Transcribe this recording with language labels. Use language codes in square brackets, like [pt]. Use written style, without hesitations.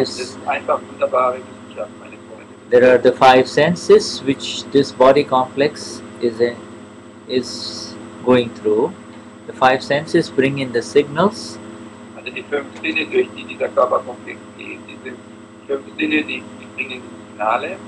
[de] Das ist einfach wunderbare Wissenschaft, meine Freunde. [en] There are the five senses which this body complex is going through. The five senses bring in the signals. [de] Also die fünf Sinne, durch die dieser Körperkomplex geht, diese fünf Sinne, die bringen die Signale.